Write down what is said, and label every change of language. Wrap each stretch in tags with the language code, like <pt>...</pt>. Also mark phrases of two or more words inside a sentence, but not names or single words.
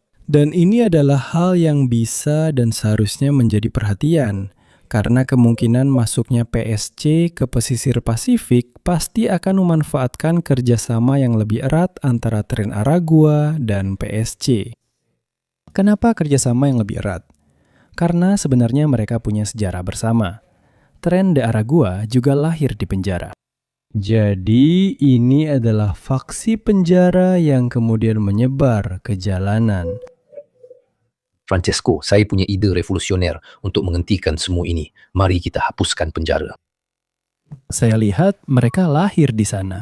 <id>Dan ini adalah hal yang bisa dan seharusnya menjadi perhatian, karena kemungkinan masuknya PSC ke pesisir Pasifik pasti akan memanfaatkan kerjasama yang lebih erat antara Tren Aragua dan PSC. Kenapa kerjasama yang lebih erat? Karena sebenarnya mereka punya sejarah bersama. Tren de Aragua juga lahir di penjara. Jadi ini adalah faksi penjara yang kemudian menyebar ke jalanan. Francesco, saya punya ide revolusioner untuk menghentikan semua ini. Mari kita hapuskan penjara. Saya lihat mereka lahir di sana.</id>